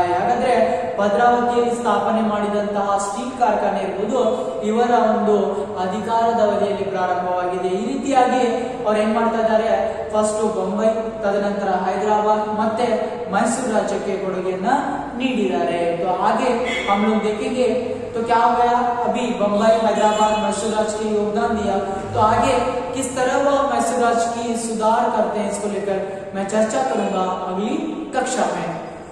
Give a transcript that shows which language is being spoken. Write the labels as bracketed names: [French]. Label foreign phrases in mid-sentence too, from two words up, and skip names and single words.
[Kannada] ಹಾಗಾದ್ರೆ ಭದ್ರಾವತಿಯಲ್ಲಿ ಸ್ಥಾಪನೆ ಮಾಡಿದಂತಹ ಸ್ಟೀಲ್ ಕಾರ್ಖಾನೆ ಇರಬಹುದು ಇವರ ಒಂದು ಅಧಿಕಾರದ ಅವಧಿಯಲ್ಲಿ ಪ್ರಾರಂಭವಾಗಿದೆ. ಈ ರೀತಿಯಾಗಿ ಅವ್ರು ಏನ್ ಮಾಡ್ತಾ ಇದ್ದಾರೆ, ಫಸ್ಟ್ ಬೊಂಬೈ, ತದನಂತರ ಹೈದರಾಬಾದ್ ಮತ್ತೆ [Hindi] मैसूर राज्य के [Kannada] ಕೊಡುಗೆಯನ್ನ ನೀಡಿದ್ದಾರೆ. [Hindi] तो आगे हम लोग देखेंगे तो क्या हो गया, अभी बम्बई, हैदराबाद, मैसूर राज्य के योगदान दिया, तो आगे किस तरह वह मैसूर राज्य की सुधार करते हैं इसको लेकर मैं चर्चा करूंगा अगली कक्षा में.